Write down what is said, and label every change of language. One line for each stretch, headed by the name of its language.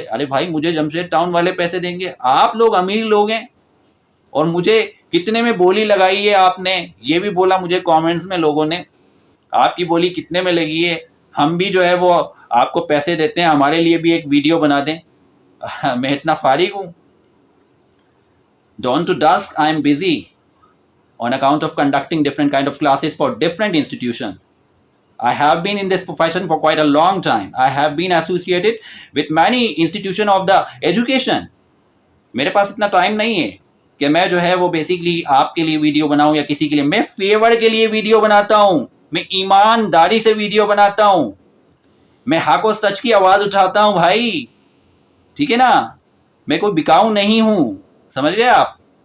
Urdu: ارے بھائی مجھے جمشید ٹاؤن والے پیسے دیں گے؟ آپ لوگ امیر لوگ ہیں. اور مجھے کتنے میں بولی لگائی ہے آپ نے، یہ بھی بولا مجھے کامنٹس میں لوگوں نے، آپ کی بولی کتنے میں لگی ہے، ہم بھی جو ہے وہ آپ کو پیسے دیتے ہیں، ہمارے لیے بھی ایک ویڈیو بنا دیں. میں اتنا فارغ ہوں.
English: Dawn to dusk, I am busy on account of conducting different kind of classes for different institutions. I have been in this profession for quite a long time. I have been associated with many institutions of the education.
Urdu: میرے پاس اتنا time نہیں ہے کہ میں جو ہے وہ basically آپ کے لیے ویڈیو بناؤں یا کسی کے لیے. میں فیور کے لیے ویڈیو بناتا ہوں، میں ایمانداری سے ویڈیو بناتا ہوں، میں حق و سچ کی آواز اٹھاتا ہوں بھائی. ٹھیک ہے نا، میں کوئی بکاؤ نہیں ہوں، سمجھ گئے آپ.